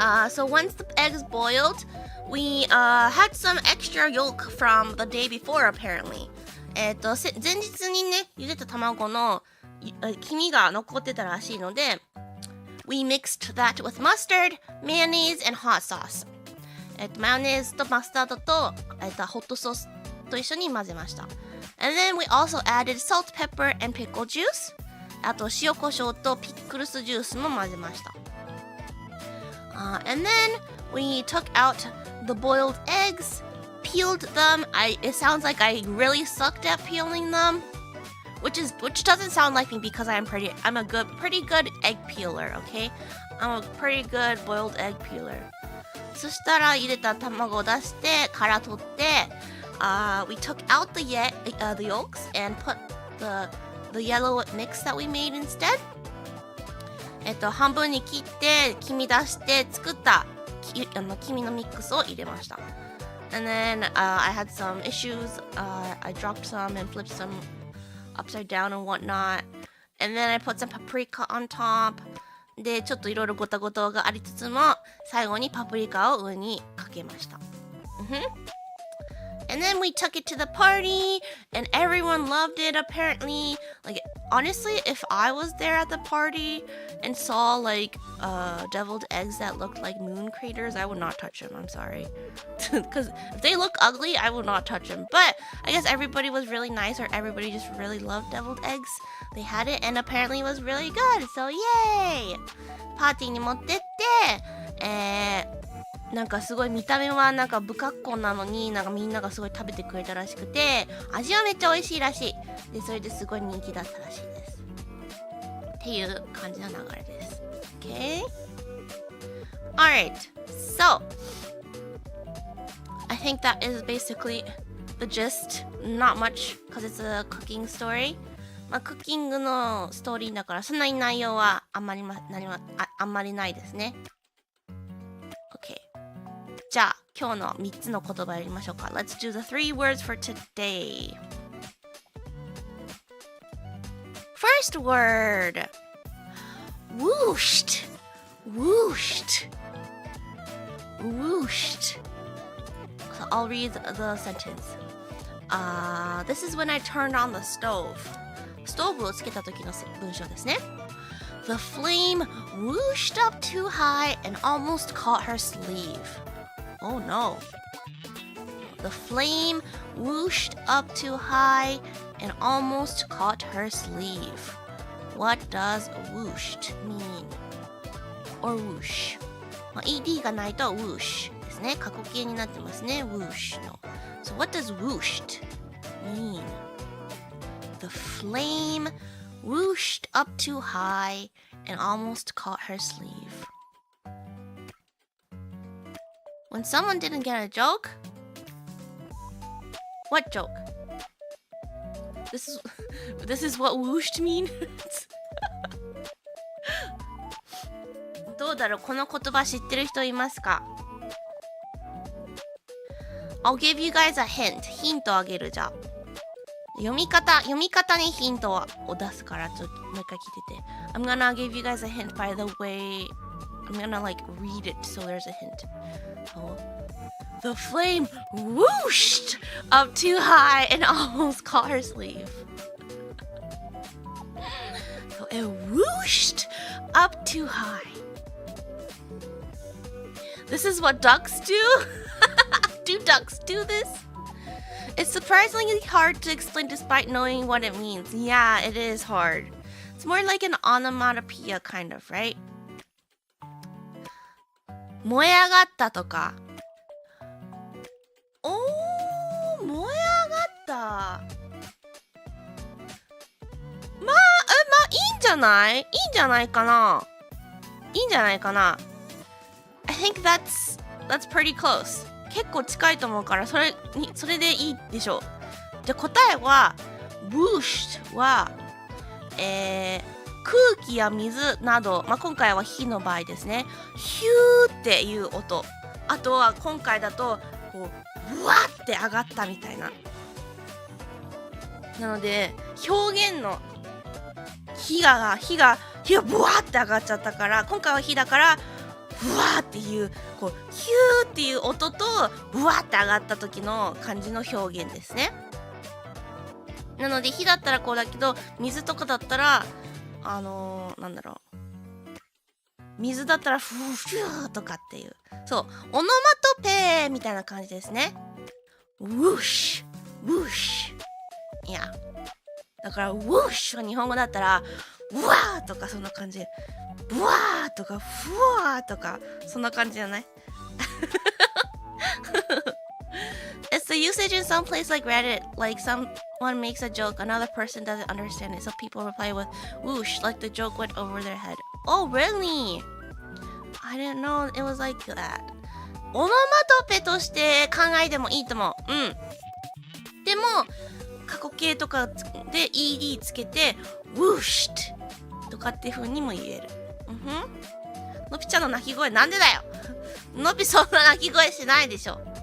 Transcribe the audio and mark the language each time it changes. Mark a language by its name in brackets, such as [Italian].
[English] So once the eggs boiled, we had some extra yolk from the day before apparently. [Japanese] 前日にね、茹でた卵の黄身が残ってたらしいので、 [English] We mixed that with mustard, mayonnaise, and hot sauce. [Japanese] マヨネーズとマスタードと、ホットソースと一緒に混ぜました。 [English] And then we also added salt, pepper, and pickle juice. [Japanese] あと塩コショウとピックルスジュースも混ぜました。 [English] And then we took out the boiled eggs, peeled them. It sounds like I really sucked at peeling them, which doesn't sound like me because I'm a pretty good egg peeler, okay? I'm a pretty good boiled egg peeler. [Japanese] そしたら入れた卵を出して殻取って、 [English] we took out the yolks and put the yellow mix that we made instead. [Japanese] 半分に切って黄身出して作った黄身のミックスを入れました。 [English] And then I had some issues. I dropped some and flipped some upside down and whatnot. And then I put some paprika on top. [Japanese] で、ちょっといろいろごたごたがありつつも、最後にパプリカを上にかけました。 [English] And then we took it to the party, and everyone loved it apparently. Like, honestly, if I was there at the party and saw, like, deviled eggs that looked like moon craters, I would not touch them. I'm sorry. Because if they look ugly, I would not touch them. But I guess everybody was really nice, or everybody just really loved deviled eggs. They had it, and apparently it was really good. So, yay! [Japanese] パーティーに持ってって、なんかすごい見た目はなんか不格好なのになんかみんながすごい食べてくれたらしくて、味はめっちゃ美味しいらしい。で、それですごい人気だったらしいです。っていう感じの流れです。 [English] Okay? Alright. So, I think that is basically the gist. Not much, because it's a cooking story. [Japanese] まあ、クッキングのストーリーだからそんなに内容はあんまりないですね。 [English] Okay. [Japanese] じゃあ今日の3つの言葉やりましょうか。 [English] Let's do the 3 words for today. First word. Whooshed. Whooshed. Whooshed. So I'll read the sentence. This is when I turned on the stove. [Japanese] ストーブをつけた時の文章ですね。 [English] The flame whooshed up too high and almost caught her sleeve. Oh no. The flame whooshed up too high and almost caught her sleeve. What does whooshed mean? Or whoosh? [Japanese] まあ、ED がないと whoosh ですね。過去形になってますね。 whoosh の。 [English] So what does whooshed mean? The flame whooshed up too high and almost caught her sleeve. When someone didn't get a joke? What joke? This is what whooshed means? [Japanese] どうだろう、この言葉知ってる人いますか？ [English] I'll give you guys a hint. [Japanese] ヒントあげるじゃあ。読み方にヒントを出すからちょっともう一回聞いてて。 [English] I'm gonna give you guys a hint by the way I'm gonna like read it so there's a hint. So, the flame whooshed up too high and almost caught her sleeve. So it whooshed up too high. This is what ducks do? Do ducks do this? It's surprisingly hard to explain despite knowing what it means. Yeah, it is hard. It's more like an onomatopoeia kind of, right? [Japanese] 燃え上がったとか。おー、燃え上がった。まあ、いいんじゃないかな。 [English] I think that's pretty close. [Japanese] 結構近いと思うからそれでいいでしょう。じゃあ答えは whooshed は、空気や水など、まあ、今回は火の場合ですね。ヒューっていう音。あとは今回だとこうブワーって上がったみたいな。なので表現の火がブワーって上がっちゃったから、今回は火だからブワーっていうこうヒューっていう音とブワーって上がった時の感じの表現ですね。なので火だったらこうだけど、水とかだったらなんだろう、水だったらフーフューとかっていう、そう、オノマトペみたいな感じですね。ウォッシュウォッシュ、いやだからウォッシュが日本語だったらうわーとかそんな感じ、ブワーとかフワーとかそんな感じじゃない？ [English] It's the usage in some place like Reddit, like someone makes a joke, another person doesn't understand it, so people reply with whoosh, like the joke went over their head. Oh, really? I didn't know it was like that. [Japanese] オノマトペとして考えてもいいと思う。うん。でも、過去形とかで ED つけて、whooshed とかっていう風にも言える。のぴちゃんの鳴き声なんでだよ。のぴそんな鳴き声しないでしょ。